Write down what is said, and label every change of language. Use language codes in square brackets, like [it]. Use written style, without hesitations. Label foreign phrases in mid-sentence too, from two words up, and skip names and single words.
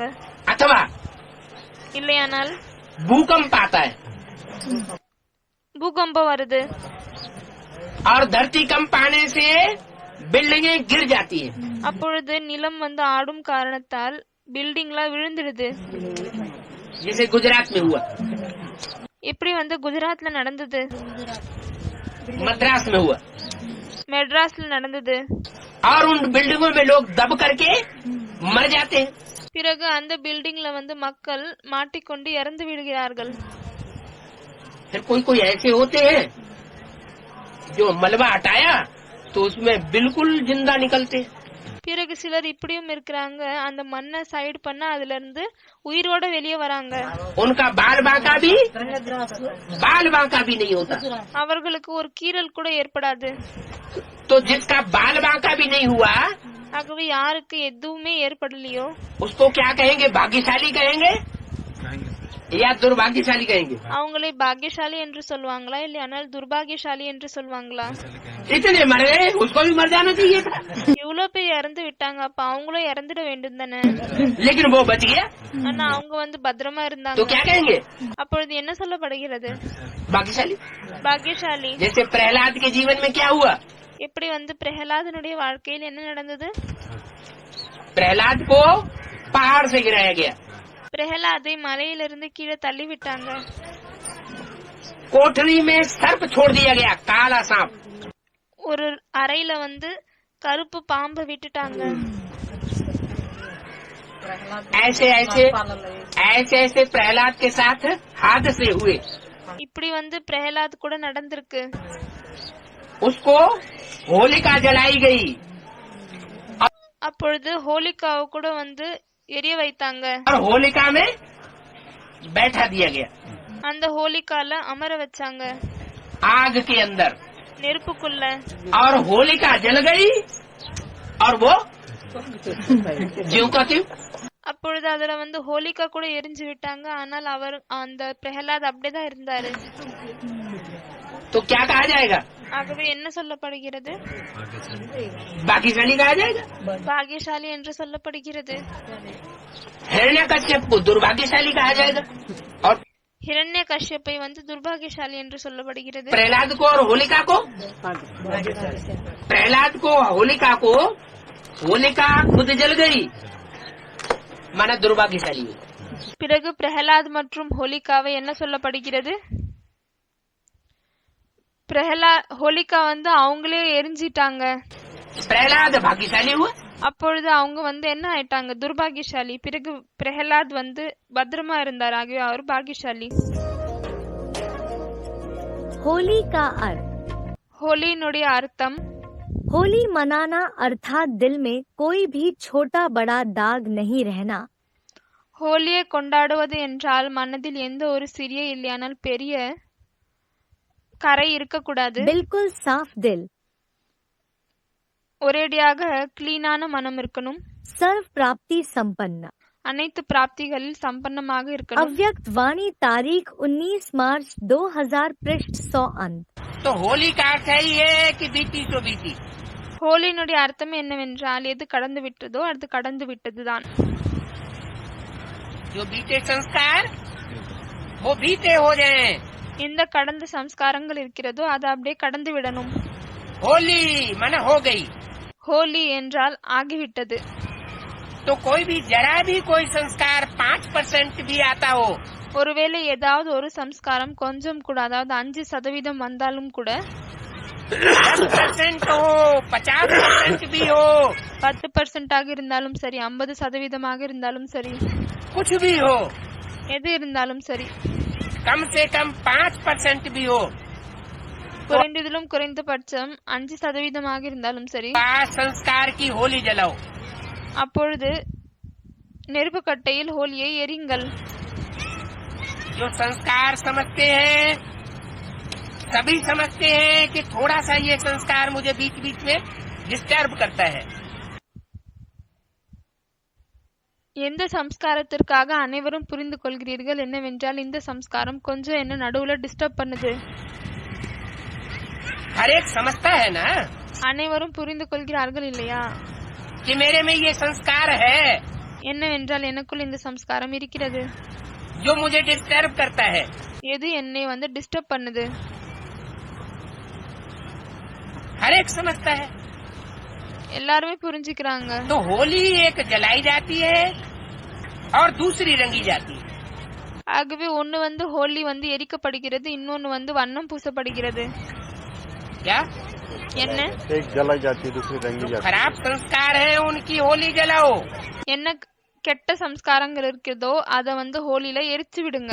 [hi] अथवा [ta] இல்லையானால் [hi] भूकंप आता है [ta] பூகம்பம் வருது, [hi] और धरती कंप आने से बिल्डिंगें गिर जाती है. [ta] அப்பொழுது நிலம் வந்து ஆடும் காரணத்தால் பில்டிங்லாம் விழுந்துடுது. [hi] जैसे गुजरात में हुआ, [ta] இப்படி வந்து குஜராத்ல நடந்தது, [hi] मद्रास में हुआ, [ta] மெட்ராஸ்ல நடந்தது. [hi] और उन बिल्डिंगों में लोग दब करके मर जाते हैं. [ta] பிறகு அந்த பில்டிங்ல வந்து மக்கள் மாட்டிக்கொண்டு இறந்து விடுகிறார்கள். [hi] फिर कोई कोई ऐसे होते हैं जो मलबा हटाया तो उसमें बिल्कुल जिंदा निकलते. [ta] பிறகு சிலர் இப்படியும் இருக்கிறாங்க, அந்த மண்ணை சைடு பண்ண அதுல இருந்து உயிரோட வெளியே வராங்க. [hi] उनका बाल बांका भी नहीं होता. [ta] அவர்களுக்கு ஒரு கீறல் கூட ஏற்படாது. [hi] तो जिसका बाल बांका भी नहीं हुआ [ta] ஆகவே யாருக்கு எதுவுமே ஏற்படலையோ [hi] उसको क्या कहेंगे? भाग्यशाली कहेंगे या दुर्भाग्यशाली कहेंगे? [ta] அவங்களை பாக்கியசாலி என்று சொல்லுவாங்களா இல்லையானால் துர்பாகியசாலி என்று சொல்லுவாங்களா? [hi] इतने मर गए, उसको भी मर जाना चाहिए था. [ta] இவ்வளவு பேர் இறந்து விட்டாங்க, அப்ப அவங்களும் இறந்துட வேண்டும் தானே. [hi] लेकिन वो बच गया [ta] ஆனா அவங்க வந்து பத்திரமா [hi] तो [ta] இருந்தாங்க. [hi] क्या कहेंगे? [ta] அப்பொழுது என்ன சொல்லப்படுகிறது? [hi] भाग्यशाली. [ta] பாக்கியசாலி. [hi] जैसे प्रहलाद के जीवन में क्या हुआ? [ta] எப்படி வந்து பிரகலாதனுடைய வாழ்க்கையில் என்ன நடந்தது? [hi] प्रहलाद को पहाड़ से गिराया गया, [ta] பிரகலாதை மலையிலிருந்து கீழே தள்ளி விட்டாங்க. [hi] कोठरी में सर्प छोड़ दिया गया, काला सांप. [ta] ஒரு அறையில வந்து கருப்பு பாம்பை விட்டுட்டாங்க. [hi] ऐसे ऐसे प्रहलाद के साथ हादसे हुए. [ta] இப்படி வந்து பிரகலாத் கூட நடந்திருக்கு. [hi] उसको होलिका जलाई गई [ta] அப்பொழுது ஹோலிகாவை கூட வந்து எரிய வைத்தாங்க. [hi] और होलिका में बैठा दिया गया, [ta] அந்த ஹோலிகால अमर வச்சாங்க [hi] आग के अंदर. [ta] நெருப்புக்குள்ள. [hi] और होलिका जल गई और वो ज्यों का त्यों. [ta] அப்பொழுது அதுல வந்து ஹோலிகா கூட எரிஞ்சு விட்டாங்க. ஆனால் அவர் அந்த பிரகலாத் அப்படிதான் இருந்தாரு. [hi] तो क्या कहा जाएगा? [ta] ஆகவே என்ன சொல்லப்படுகிறது? [hi] भाग्यशाली कहा जाएगा। [ta] பாகியசாலி என்று சொல்லப்படுகிறது। [hi] हिरण्यकश्यप को दुर्भाग्यशाली कहा जाएगा और [ta] ஹிரண்ய கஷ்யப்பை வந்து துர்பாகியசாலி என்று சொல்லப்படுகிறது। [hi] प्रहलाद को और होलिका को होलिका खुद जल गई, माना दुर्भाग्यशाली हुई। [ta] பிறகு பிரஹலாத் மற்றும் ஹோலிகாவை என்ன சொல்லப்படுகிறது? ஹோலிகா வந்து அவங்களே எரிஞ்சிட்டாங்க, [hi] प्रहलाद भाग्यशाली हुआ। [ta] அப்பொழுது அவங்க வந்து என்ன ஆயிட்டாங்க? துர்பாகியசாலி। பிறகு பிரஹலாத் வந்து பத்திரமா இருந்தார், ஆகவே அவர் பாகியசாலி। [hi] होली का अर्थ। [ta] ஹோலியினுடைய அர்த்தம் [hi] होली मनाना अर्थात दिल में कोई भी छोटा बड़ा दाग नहीं रहना। [ta] ஹோலியை கொண்டாடுவது என்றால் மனதில் எந்த ஒரு சிறிய இல்லையானால் பெரிய கரை இருக்கக்கூடாது। [hi] बिल्कुल साफ दिल, [ta] ஒரேடியாக கிளீனான மனம் இருக்கணும்। [hi] सर्व प्राप्ति संपन्न। [ta] அனைத்து பிராப்திகளில் சம்பன்னமாக இருக்கணும்। [hi] अव्यक्त वाणी तारीख 19 मार्च 2000 पृष्ठ 100 अंत। तो होली का अर्थ है ये कि बीती तो बीती। [ta] ஹோலியினுடைய அர்த்தம் என்னவென்றால் எது கடந்து விட்டதோ அது கடந்து விட்டதுதான்। [hi] जो बीते संस्कार वो बीते हो जाएं। [ta] எந்த கடந்த சம்ஸ்காரங்கள் இருக்கிறதோ அது அப்படியே கடந்து விடணும்। [hi] होली माने हो गई। [ta] ஹோலி என்றால் ஆகிவிட்டது। [hi] तो कोई भी जरा भी कोई संस्कार 5% भी आता हो, [ta] ஒருவேளை ஏதாவது ஒரு சம்ஸ்காரம் கொஞ்சம் கூட, அதாவது 5% வந்தாலும் கூட, [hi] 10% हो, 50% भी हो, [ta] 10% இருந்தாலும் சரி, 50% இருந்தாலும் சரி, [hi] कुछ भी हो, [ta] எது இருந்தாலும் சரி, [hi] कम से कम 5% भी हो, [ta] குறைந்ததிலும் குறைந்தபட்சம் 5% இருந்தாலும் சரி, [hi] संस्कार की होली जलाओ। [ta] அப்பொழுது நெருப்பு கட்டையில் ஹோலியை எரியுங்கள்। [hi] जो संस्कार समझते हैं, सभी समझते हैं कि थोड़ा सा ये संस्कार मुझे बीच बीच में डिस्टर्ब करता है। [ta] எந்த சம்ஸ்காரத்திற்காக அனைவரும் புரிந்து கொள்கிறீர்கள் என்னவென்றால் இந்த சம்ஸ்காரம் கொஞ்சம் என்ன நடுவுல டிஸ்டர்ப் பண்ணுது। [hi] हर एक समझता है ना [ta] அனைவரும் புரிந்து கொள்கிறார்கள் இல்லையா? [hi] कि मेरे में ये संस्कार है [ta] என்னவென்றால் எனக்குள் இந்த சம்ஸ்காரம் இருக்கிறது, [hi] जो मुझे डिस्टर्ब करता है। [ta] எது என்னை வந்து டிஸ்டர்ப் பண்ணுது। [hi] हर एक समझता है। [ta] எல்லாருமே புரிஞ்சுக்கிறாங்க। [hi] तो होली एक जलाई जाती है और दूसरी रंगी जाती है। [ta] ஆகவே ஒன்னு வந்து ஹோலி வந்து எரிக்கப்படுகிறது, இன்னொன்னு வந்து வண்ணம் பூசப்படுகிறது। [hi] क्या? [ta] என்ன? [hi] एक जलाई जाती है दूसरी रंगी जाती है। खराब संस्कार है उनकी होली जलाओ। [ta] என்ன கெட்ட சம்ஸ்காரங்கள் இருக்கிறதோ அத வந்து ஹோலில எரிச்சு விடுங்க।